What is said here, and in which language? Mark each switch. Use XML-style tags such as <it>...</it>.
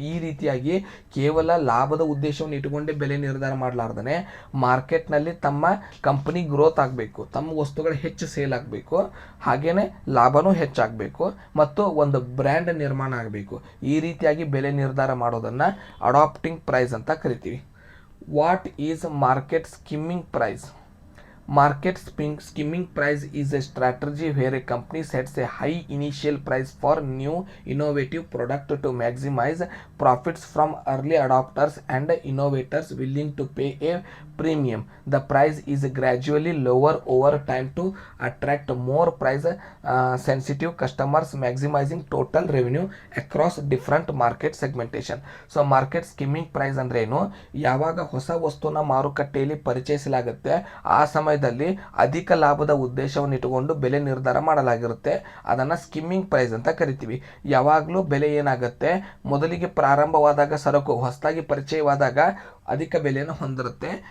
<kn>ಈ ರೀತಿಯಾಗಿ ಕೇವಲ ಲಾಭದ ಉದ್ದೇಶವನ್ನು ಇಟ್ಟುಕೊಂಡೇ ಬೆಲೆ ನಿರ್ಧಾರ ಮಾಡಲಾರ್ದೇ ಮಾರ್ಕೆಟ್ನಲ್ಲಿ ತಮ್ಮ ಕಂಪನಿ ಗ್ರೋತ್ ಆಗಬೇಕು, ತಮ್ಮ ವಸ್ತುಗಳು ಹೆಚ್ಚು ಸೇಲ್ ಆಗಬೇಕು, ಹಾಗೇನೆ ಲಾಭನೂ ಹೆಚ್ಚಾಗಬೇಕು ಮತ್ತು ಒಂದು ಬ್ರ್ಯಾಂಡ್ ನಿರ್ಮಾಣ ಆಗಬೇಕು. ಈ ರೀತಿಯಾಗಿ ಬೆಲೆ ನಿರ್ಧಾರ ಮಾಡೋದನ್ನು ಅಡಾಪ್ಟಿಂಗ್ ಪ್ರೈಸ್ ಅಂತ ಕರಿತೀವಿ.</kn> <en>What is market skimming price? Market skimming price is a strategy where a company sets a high initial price for new innovative product to maximize profits from early adopters and innovators willing to pay a premium. The price is gradually lower over time to attract more price sensitive customers, maximizing total revenue across different market segmentation.</en> <kn>So market skimming price ಅಂದ್ರೆ ಏನು? ಯಾವಾಗ ಹೊಸ ವಸ್ತುನ ಮಾರುಕಟ್ಟೆಯಲ್ಲಿ ಪರಿಚಯಿಸಲಾಗುತ್ತೆ ಆ ಸಮಯದಲ್ಲಿ ಅಧಿಕ ಲಾಭದ ಉದ್ದೇಶವನ್ನು ಇಟ್ಟುಕೊಂಡು ಬೆಲೆ ನಿರ್ಧಾರ ಮಾಡಲಾಗಿರುತ್ತೆ. ಅದನ್ನು ಸ್ಕಿಮ್ಮಿಂಗ್ ಪ್ರೈಸ್ ಅಂತ ಕರಿತೀವಿ. ಯಾವಾಗಲೂ ಬೆಲೆ ಏನಾಗುತ್ತೆ, ಮೊದಲಿಗೆ ಪ್ರಾರಂಭವಾದಾಗ ಸರಕು ಹೊಸದಾಗಿ ಪರಿಚಯವಾದಾಗ ಅಧಿಕ ಬೆಲೆಯನ್ನು ಹೊಂದಿರುತ್ತೆ.</kn>